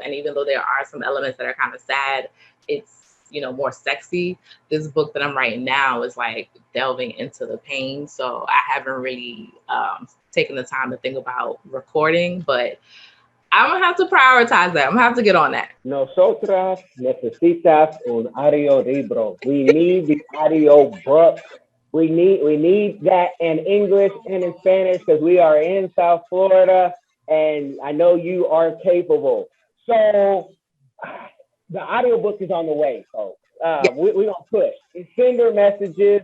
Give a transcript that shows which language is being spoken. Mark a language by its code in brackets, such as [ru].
[en] And even though there are some elements that are kind of sad, it's more sexy. This book that I'm writing now is like delving into the pain. So I haven't really taken the time to think about recording, but I'm gonna have to prioritize that. I'm gonna have to get on that. [es] Nosotras necesitas un audio libro. [en] We need the audio book. We need that in English and in Spanish, because we are in South Florida, and I know you are capable. So the audiobook is on the way, folks. Yeah. We gonna push. Send her messages.